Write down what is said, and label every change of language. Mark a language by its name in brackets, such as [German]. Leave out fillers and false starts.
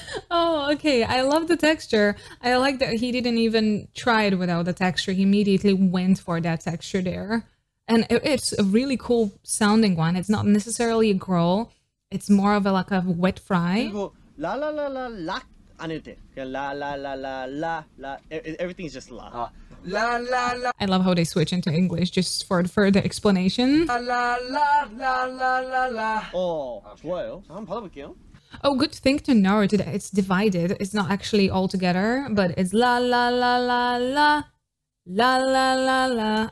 [English] Oh, okay. I love the texture. I like that he didn't even try it without the texture. He immediately went for that texture there. And it's a really cool sounding one. It's not necessarily a growl. It's more of like a wet fry. [Korean] 그리고 라라라라 락 안 해도 돼. 그냥 라라라라라 [English] everything is just la. La la la. I love how they switch into English just for further explanation. La la la la la la la. [Korean] 좋아요. 자, 한번 받아볼게요. [English] Oh, good thing to know that it's divided. It's not actually all together, but it's la la la la la la la la la.